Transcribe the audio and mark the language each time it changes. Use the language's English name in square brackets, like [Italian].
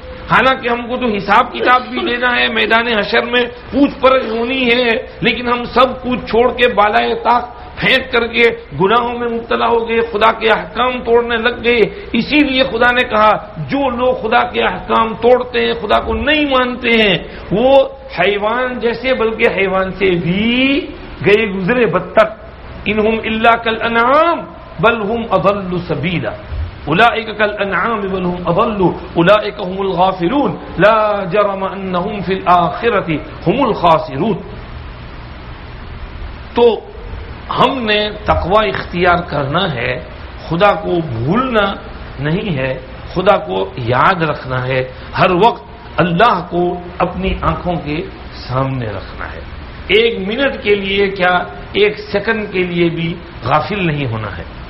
[Urdu] حالانکہ ہم کو تو حساب کتاب بھی دینا ہے، میدان حشر میں پوچھ پرچھ ہونی ہے، لیکن ہم سب کچھ چھوڑ کے بالائے طاق پھینک کر کے گناہوں میں مبتلا ہو گئے، خدا کے احکام توڑنے لگ گئے. اسی لیے خدا نے کہا جو لوگ خدا کے احکام توڑتے ہیں، خدا کو نہیں مانتے ہیں، وہ حیوان جیسے، بلکہ حیوان سے بھی گئے گزرے بدتر. [Arabic] انہم الا کالانعام بل هم اضل سبیلا اولئک کالانعام بل هم اضل اولئک هم الغافلون لا جرم انهم في الاخرة هم الخاسرون. [Urdu] تو ہم نے تقوی اختیار کرنا ہے، خدا کو بھولنا نہیں ہے، خدا کو یاد رکھنا ہے، ہر وقت اللہ کو اپنی آنکھوں کے سامنے رکھنا ہے. ایک منٹ کے لیے کیا، ایک سیکنڈ کے لیے بھی غافل نہیں ہونا ہے.